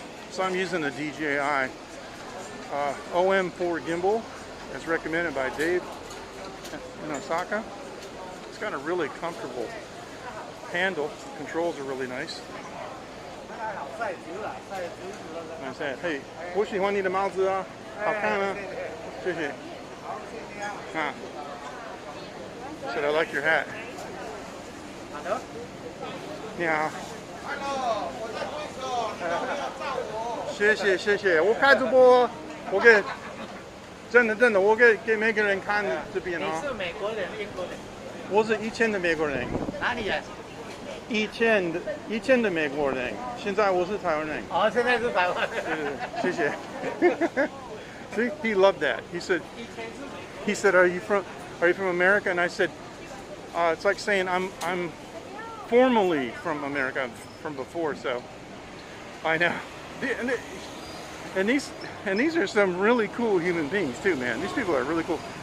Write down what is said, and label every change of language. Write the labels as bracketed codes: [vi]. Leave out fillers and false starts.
[en] So I'm using the DJI OM4 gimbal as recommended by Dave in Osaka. It's got a really comfortable handle. Controls are really nice. [zh] 嘿，我喜欢你的帽子啊，好看啊，谢谢。 [en] 啊 ，Said I like your hat. [zh] 你好。谢谢谢谢，我开直播，我给真的，我给每个人看这边啊。你是美国人、英国人？我是以前的美国人。哪里人？以前的美国人，现在我是台湾人。哦，现在是台湾人。谢谢。 [en] See, he loved that. He said, "Are you from America?" And I said, "It's like saying I'm formally from America, from before." So I know. And these are some really cool human beings too, man. These people are really cool.